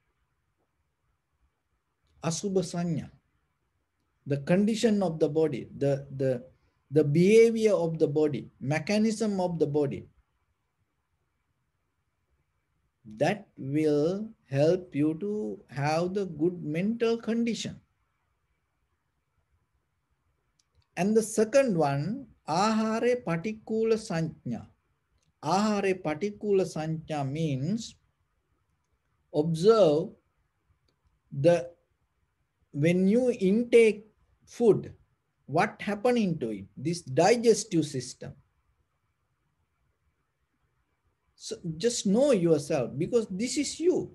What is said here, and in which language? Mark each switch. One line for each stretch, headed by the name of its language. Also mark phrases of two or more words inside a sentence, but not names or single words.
Pali: Asubha Sanya,
English: the condition of the body, the behavior of the body, mechanism of the body. That will help you to have the good mental condition. And the second one,
Pali: ahare patikula sanya. Ahare patikula sanya
English: means observe the when you intake food, what happening to it, this digestive system. So just know yourself, because this is you.